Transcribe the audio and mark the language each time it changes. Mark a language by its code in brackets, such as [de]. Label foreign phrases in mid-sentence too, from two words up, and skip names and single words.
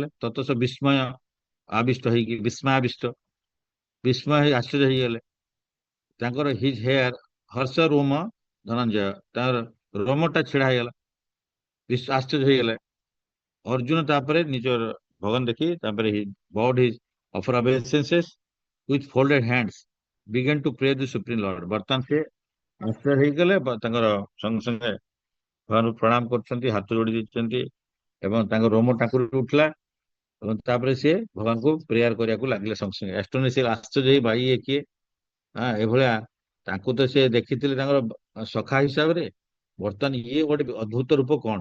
[or] ତତଃ ବିସ୍ମୟ ଆବିଷ୍ଟ ହେଇକି ବିସ୍ମୟାବିଷ୍ଟ ବିସ୍ମୟ ହେଇ ଆଶ୍ଚର୍ଯ୍ୟ ହେଇଗଲେ। ତାଙ୍କର [en] his hair [or] ହର୍ଷ ରୋମ ଧନଞ୍ଜୟ ତାଙ୍କର ରୋମଟା ଛିଡା ହେଇଗଲା, ଆଶ୍ଚର୍ଯ୍ୟ ହେଇଗଲେ। ଅର୍ଜୁନ ତାପରେ ନିଜର ଭଗବାନ ଦେଖି ତାପରେ [en] bowed his offer obeisances with folded hands began to pray the supreme lord। [or] ବର୍ତ୍ତମାନ ସେ ଆଶ୍ଚର୍ଯ୍ୟ ହେଇଗଲେ, ତାଙ୍କର ସଙ୍ଗେ ସଙ୍ଗେ ଭଗବାନଙ୍କୁ ପ୍ରଣାମ କରୁଛନ୍ତି, ହାତ ଯୋଡି ଦେଇଛନ୍ତି ଏବଂ ତାଙ୍କ ରୋମ ଟାଙ୍କୁରି ଉଠିଲା। ଏବଂ ତାପରେ ସେ ଭଗବାନଙ୍କୁ ପ୍ରେୟାର କରିବାକୁ ଲାଗିଲେ ସଙ୍ଗେ ସଙ୍ଗେ। ଆଷ୍ଟ୍ରୋନସିଆଲ ଆଶ୍ଚର୍ଯ୍ୟ ହେଇ ଭାଇ ଇଏ କିଏ? ଏଭଳିଆ ତାଙ୍କୁ ତ ସେ ଦେଖିଥିଲେ ତାଙ୍କର ସଖା ହିସାବରେ, ବର୍ତ୍ତମାନ ଇଏ ଗୋଟେ ଅଦ୍ଭୁତ ରୂପ କଣ?